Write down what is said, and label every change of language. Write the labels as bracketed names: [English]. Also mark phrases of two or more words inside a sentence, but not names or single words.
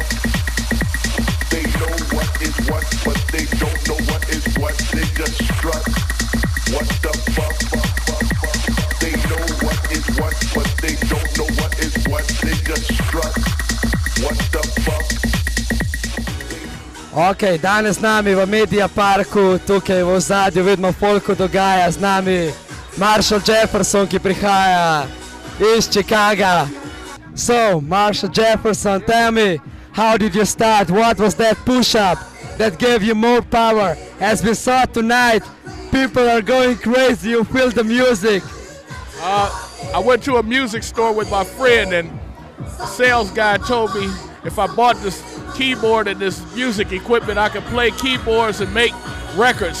[English] They know what is what, but they don't know what is what. They just strut. What the fuck? They know what is what, but they don't know what is what. They just strut. What the fuck? [Slovenian] Ok, danes z nami v Media Parku, tukaj v ozadju vidimo folko dogaja, z nami Marshall Jefferson, ki prihaja iz Chicaga. [English] So, Marshall Jefferson, tell me, how did you start? What was that push-up that gave you more power? As we saw tonight, people are going crazy. You feel the music. I went to a music store with my friend, and the sales guy told me if I bought this keyboard and this music equipment, I could play keyboards and make records.